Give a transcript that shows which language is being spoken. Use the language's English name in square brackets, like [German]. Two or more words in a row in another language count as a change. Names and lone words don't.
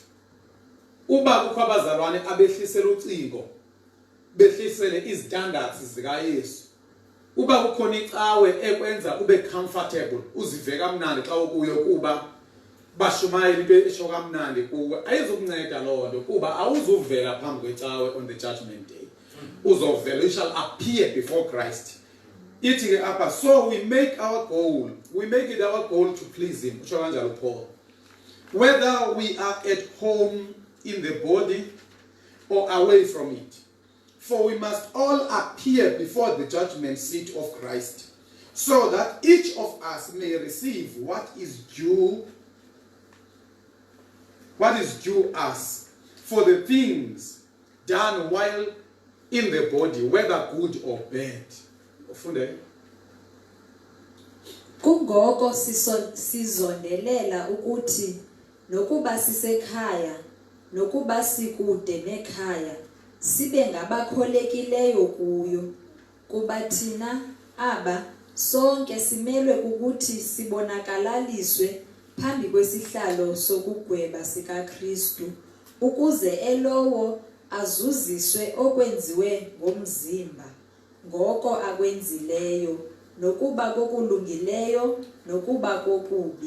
[Xhosa] Uba kukho abazalwane abehlisela ucingo behlisele izstandards zikaYesu. Uba kukhona icawe ekwenza ube comfortable uzive kamnandi xa ukuyo kuba bashumayela into esho kamnandi kuwe ayizokunceda lonto kuba awuzuvela phambi kwecawe [English] on the judgment day. Uzovela, you shall appear before Christ. [Xhosa] Ithi ke apha, [English] so we make it our goal to please him. [Xhosa] Usho kanjalo Paul. [English] Whether we are at home in the body or away from it. For we must all appear before the judgment seat of Christ, so that each of us may receive what is due us for the things done while in the body, whether good or bad. [Xhosa] Kungoko sizondelela ukuthi nokuba sisekhaya nokuba sikude nekhaya sibe ngabakholekileyo kuyo kuba thina aba sonke simelwe ukuthi sibonakalaliswe phambi kwesihlalo sokugweba sikaKristu ukuze elowo azuziswe okwenziwe ngomzimba ngoko akwenzileyo nokuba kokulungileyo nokuba kokubi.